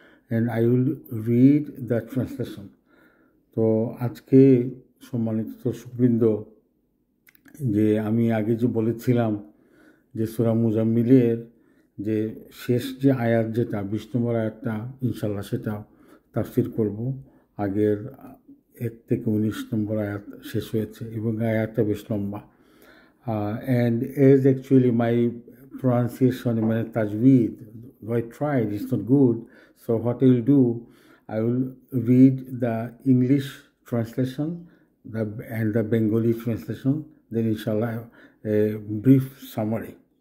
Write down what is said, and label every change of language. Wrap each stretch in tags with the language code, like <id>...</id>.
<en>And I will read the translation.</en> <bn>তো আজকে সম্মানিত দর্শকবৃন্দ, যে আমি আগে যে বলেছিলাম যে সূরা মুজাম্মিলের যে শেষ যে আয়াত, যেটা 20 নম্বর আয়াতটা, ইনশাল্লাহ সেটা তাফসির করব। আগের 1 থেকে 19 নম্বর আয়াত শেষ হয়েছে এবং আয়াতটা বেশ লম্বা।</bn> <en>And as actually my pronunciation, my tajweed, I tried, it's not good. So what I will do, I will read the English translation and the Bengali translation, then inshallah a brief summary.</en>